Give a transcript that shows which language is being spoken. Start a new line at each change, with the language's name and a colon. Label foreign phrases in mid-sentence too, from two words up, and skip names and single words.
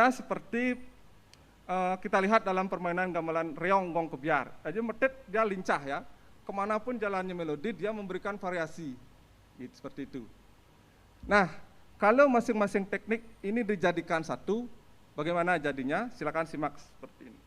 Indonesian: seperti kita lihat dalam permainan gamelan reong gong kebiar. Jadi metet dia lincah ya, kemanapun jalannya melodi dia memberikan variasi, gitu, seperti itu. Nah, kalau masing-masing teknik ini dijadikan satu, bagaimana jadinya? Silakan simak seperti ini.